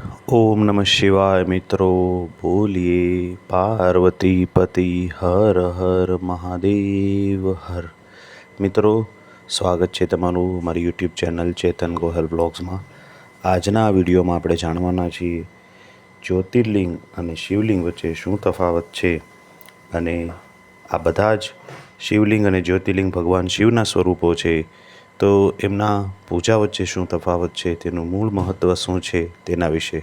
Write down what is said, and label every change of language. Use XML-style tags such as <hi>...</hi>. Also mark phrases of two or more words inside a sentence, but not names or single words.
<sa>ओम नमः शिवाय</sa> <hi>मित्रों। बोलिए पार्वती पति हर हर महादेव हर।</hi> <gu>મિત્રો, સ્વાગત છે તમારું મારી યુટ્યુબ ચેનલ ચેતન ગોહલ બ્લોગ્સમાં। આજના આ વિડીયોમાં આપણે જાણવાના છીએ જ્યોતિર્લિંગ અને શિવલિંગ વચ્ચે શું તફાવત છે અને આ બધા જ શિવલિંગ અને જ્યોતિર્લિંગ ભગવાન શિવના સ્વરૂપો છે, તો એમના પૂજા વચ્ચે શું તફાવત છે, તેનું મૂળ મહત્ત્વ શું છે તેના વિશે।</gu>